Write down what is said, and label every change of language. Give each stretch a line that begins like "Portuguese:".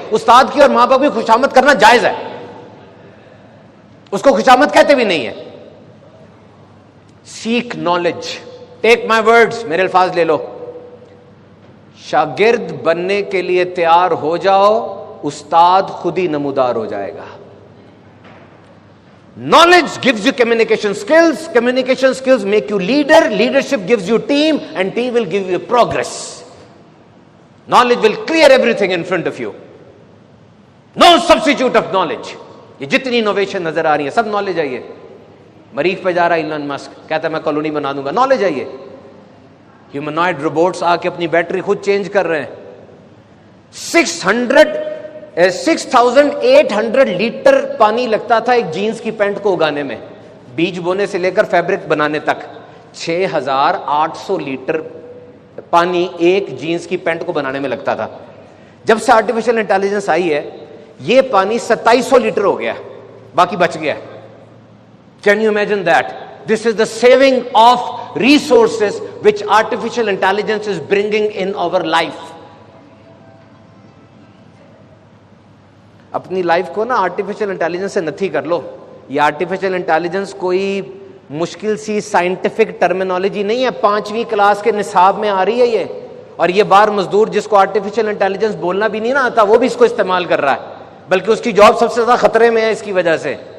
Urdu: استاد کی اور ماں باپ کی خوشامد کرنا جائز ہے، اس کو خوشامد کہتے بھی نہیں ہے.
English: Seek knowledge. Take my words,
Urdu: میرے الفاظ لے لو. شاگرد بننے کے لیے تیار ہو جاؤ، استاد خود ہی نمودار ہو جائے گا.
English: Knowledge gives you communication skills. Communication skills make you leader. Leadership gives you team, and team will give you progress. Knowledge will clear everything in front of you. No substitute of knowledge.
Urdu: یہ جتنی innovation نظر آ رہی ہے سب knowledge ہے. یہ مریخ پہ جا رہا ہے ایلن مسک, کہتا ہے میں کالونی بنا دوں گا, نالج ہے. یہ ہیومنوائڈ روبوٹس آ کے اپنی بیٹری خود چینج کر رہے ہیں. 6,800 لیٹر پانی لگتا تھا ایک جینس کی پینٹ کو اگانے میں, بیج بونے سے لے کر فیبرک بنانے تک. 6,800 لیٹر پانی ایک جینس کی پینٹ کو بنانے میں لگتا تھا. جب سے آرٹیفیشل انٹیلیجنس آئی ہے یہ پانی 2700 لیٹر ہو گیا, باقی بچ گیا.
English: Can you imagine that? This is the saving of resources which artificial intelligence is bringing in our life.
Urdu: اپنی لائف کو نا آرٹیفیشل انٹیلیجنس سے نتھی کر لو. یہ آرٹیفیشل انٹیلیجنس کوئی مشکل سی سائنٹیفک ٹرمینالوجی نہیں ہے, 5ویں کلاس کے نصاب میں آ رہی ہے یہ. اور یہ بار مزدور جس کو آرٹیفیشل انٹیلیجنس بولنا بھی نہیں نا آتا وہ بھی اس کو استعمال کر رہا ہے, بلکہ اس کی جاب سب سے زیادہ خطرے میں ہے اس کی وجہ سے.